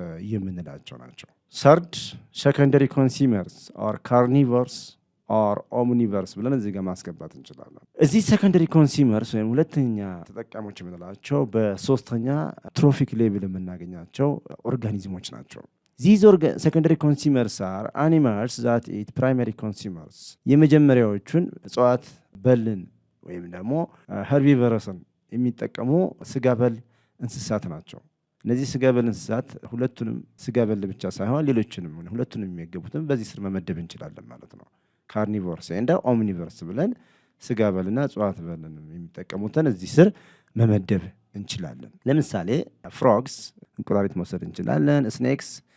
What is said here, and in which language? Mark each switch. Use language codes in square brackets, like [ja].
[am] የምንላቸው ናቸው። [en] ሰርድ ሰከንደሪ ኮንሱመርስ ኦር ካርኒቨርስ ኦር ኦምኒቨርስ [am] ብለን እዚህ ጋር ማስገባት እንችላለን። እዚህ ሰከንደሪ ኮንሱመርስ ወይም ሁለተኛ ተጠቃሚዎች የምንላቸው በሶስተኛ ትሮፊክ ሌቭል የምናገኛቸው ኦርጋኒዝሞች ናቸው። [en] These secondary consumers are animals that eat primary consumers. [am] የመጀመሪያዎቹን እጽዋት በልን ወይም ደግሞ herbivores የሚጠቀሙ ስጋ በል እንስሳት ናቸው። እነዚህ ስጋ በል እንስሳት ሁለቱንም ስጋ በል ብቻ ሳይሆን ሌሎችንም ሁለቱንም የሚገቡትን በዚህ ስር መመደብ እንችላለን ማለት ነው። ካርኒቮርስ እና ኦምኒቮርስ ብለን ስጋ በልና እጽዋት በልን የሚጠቀሙትን እዚህ ስር መመደብ እንችላለን። ለምሳሌ ፍሮግስ እንቁራሪት መውሰድ እንችላለን። ስኔክስ